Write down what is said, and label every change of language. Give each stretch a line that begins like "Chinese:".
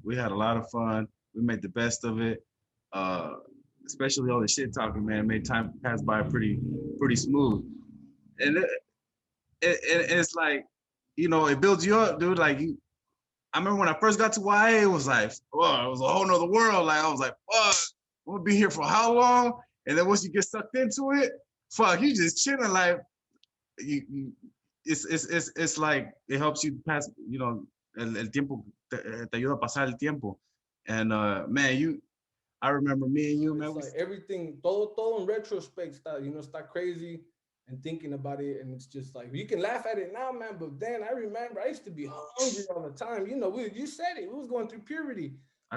English: We had a lot of fun. We made the best of it. Uh, Especially all the shit talking, man, made time pass by pretty smooth. And it's like, it builds you up, dude. Like, I remember when I first got to YA, it was like, oh, it was a whole nother world. Like, I was like, fuck, we'll be here for how long? And then once you get sucked into it, fuck, you just chilling. Like, you it's like it helps you pass,
Spanish: el tiempo te ayuda a pasar el tiempo.
English: And man, I remember me and you, man. It's like everything,
Spanish: todo
English: in retrospect, start crazy and thinking about it. And it's just like, you can laugh at it now, man. But then I remember I used to be hungry all the time. You said it. We was going through puberty. I